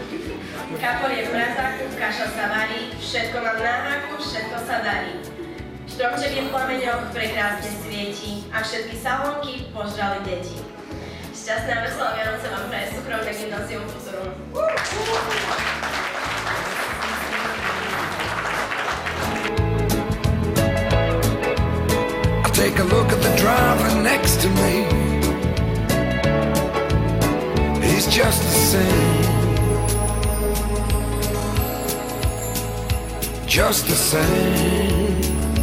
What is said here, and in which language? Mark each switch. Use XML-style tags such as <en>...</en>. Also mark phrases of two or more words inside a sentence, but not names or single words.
<sk>Kapor je v mrazáku, kaša sa varí, všetko mám na háku, všetko sa darí. Stromček je v plameňoch, prekrásne svieti a všetky salónky požrali deti. Šťastné a veselé Vianoce vám praje súkromné gymnázium Futurum.</sk> <en>Take a look at the driver next to me. He's just the same. Just the same.</en>